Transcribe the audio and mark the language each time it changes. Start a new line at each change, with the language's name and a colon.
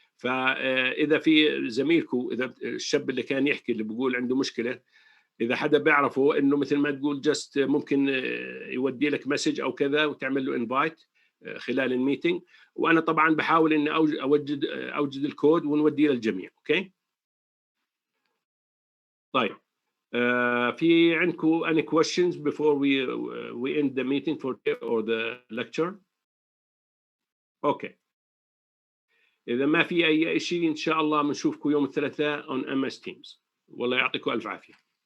Arabic: فاذا في زميلكم، اذا الشاب اللي كان يحكي اللي بيقول عنده مشكله، اذا حدا بيعرفه انه مثل ما تقول جست ممكن يودي لك مسج او كذا وتعمل له انفايت خلال الميتنج. وانا طبعا بحاول اني اوجد الكود ونوديه للجميع. اوكي. طيب في عندكم
English: any questions before we end the meeting for or the lecture؟
Arabic: اوكي. اذا ما في اي شيء ان شاء الله بنشوفكم يوم الثلاثاء
English: on MS Teams.
Arabic: والله يعطيكم الف عافيه.